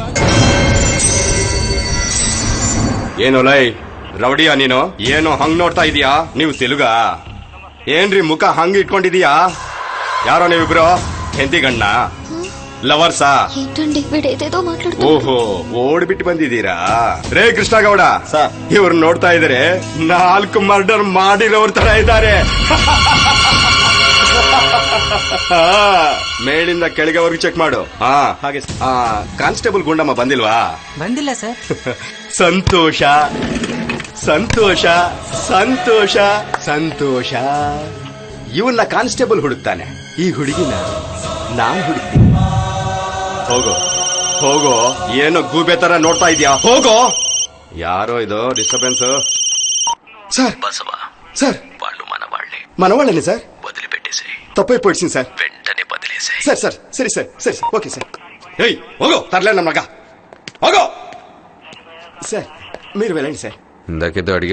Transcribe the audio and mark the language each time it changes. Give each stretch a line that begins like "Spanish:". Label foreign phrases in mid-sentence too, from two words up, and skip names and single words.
Kannada: ಏನು ಲೈ ರೌಡಿಯಾ ನೀನು? ಏನು ಹಂಗ್ ನೋಡ್ತಾ ಇದೀಯಾ? ನೀವು ತೆಲುಗ ಏನ್ರಿ ಮುಖ ಹಂಗ್ ಇಟ್ಕೊಂಡಿದೀಯಾ? ಯಾರೋ ನೀವಿಬ್ರು ಹೆಂಡತಿ ಗಂಡ ಲವರ್ಸಾ?
Telugu: ఏంటండి వీడేదేదో మాట్లాడుతూ.
Kannada: ಓಹೋ ಓಡ್ಬಿಟ್ಟು ಬಂದಿದ್ದೀರಾ? ರೇ ಕೃಷ್ಣ ಗೌಡ ಇವ್ರು ನೋಡ್ತಾ ಇದಾರೆ 4 ಮರ್ಡರ್ ಮಾಡಿರೋರ್ ತರ ಇದ್ದಾರೆ. ಮೇಲಿಂದ ಕೆಳಗೆವರೆಗೂ ಚೆಕ್ ಮಾಡು. ಹಾಗೆ ಕಾನ್ಸ್ಟೇಬಲ್ ಗುಂಡಮ್ಮ ಬಂದಿಲ್ವಾ? ಬಂದಿಲ್ಲ ಸರ್. ಸಂತೋಷ ಸಂತೋಷ ಸಂತೋಷ ಸಂತೋಷ. ಇವನ್ನ ಕಾನ್ಸ್ಟೇಬಲ್ ಹುಡುಕ್ತಾನೆ, ಈ ಹುಡುಗಿನ ನಾನ್ ಹುಡುಕ್ತೀನಿ. ಹೋಗೋ ಹೋಗೋ, ಏನೋ ಗೂಬೆ ತರ ನೋಡ್ತಾ ಇದೀಯಾ? ಹೋಗೋ. ಯಾರೋ ಇದು ಡಿಸ್ಟರ್ಬೆನ್ಸ್?
Telugu: సార్ బసవా, సార్ వాళ్ళు మన వాళ్ళే. మనవాళ్ళనే సార్? వదిలిపెట్టేసి తప్పైపోయింది సార్. వెంటనే వదిలేసే. సార్ సార్ సరే సార్ సరే సార్ ఓకే సార్. ఏయ్ ಹೋಗೋ, తరలే నమ్మక ಹೋಗೋ. సార్ మీరు వెళ్ళండి సార్. ఇందాకేదో అడిగావు.